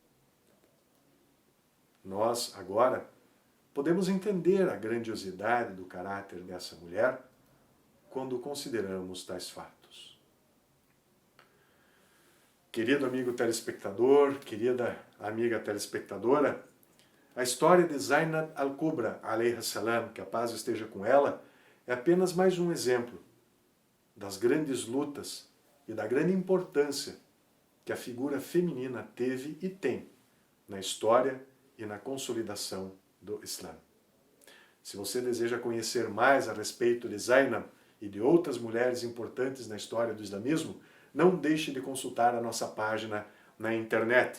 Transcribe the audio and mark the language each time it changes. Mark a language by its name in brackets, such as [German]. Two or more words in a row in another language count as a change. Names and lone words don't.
[Portuguese] Nós, agora, podemos entender a grandiosidade do caráter dessa mulher quando consideramos tais fatos. Querido amigo telespectador, querida amiga telespectadora, a história de Zainab al-Kubra, [Arabic] عليها السلام, [Portuguese] que a paz esteja com ela, é apenas mais um exemplo das grandes lutas e da grande importância que a figura feminina teve e tem na história e na consolidação do Islã. Se você deseja conhecer mais a respeito de Zainab e de outras mulheres importantes na história do islamismo, não deixe de consultar a nossa página na internet.